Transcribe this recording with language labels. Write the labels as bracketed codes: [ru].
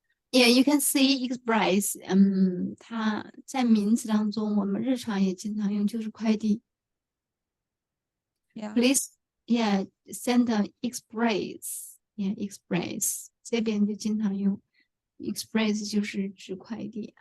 [en] Yeah, you can see express. [zh] 它在名词当中，我们日常也经常用，就是快递。 [en] Yeah. Please, yeah, send an express. Yeah, express. [zh] 这边就经常用 express 就是指快递。